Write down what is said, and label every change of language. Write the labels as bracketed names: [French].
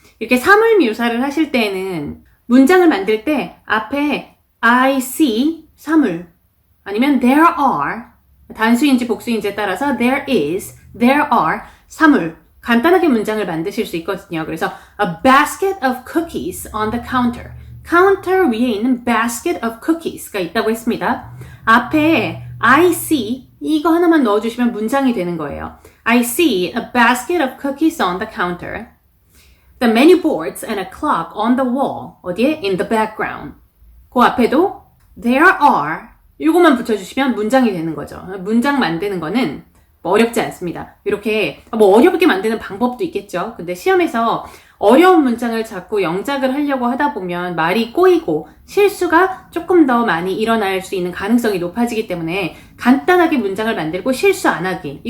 [Korean] 이렇게 사물 묘사를 하실 때에는 문장을 만들 때 앞에 I see 사물 아니면 there are 단수인지 복수인지에 따라서 there is, there are 사물 간단하게 문장을 만드실 수 있거든요. 그래서 a basket of cookies on the counter. 카운터 위에 있는 basket of cookies 가 있다고 했습니다. 앞에 I see 이거 하나만 넣어주시면 문장이 되는 거예요. [English] I see a basket of cookies on the counter. The menu boards and a clock on the wall. [Korean] 어디에? In the background. 그 앞에도 there are 이거만 붙여주시면 문장이 되는 거죠. 문장 만드는 거는 어렵지 않습니다. 이렇게 어렵게 만드는 방법도 있겠죠. 근데 시험에서 어려운 문장을 자꾸 영작을 하려고 하다 보면 말이 꼬이고 실수가 조금 더 많이 일어날 수 있는 가능성이 높아지기 때문에 간단하게 문장을 만들고 실수 안 하기.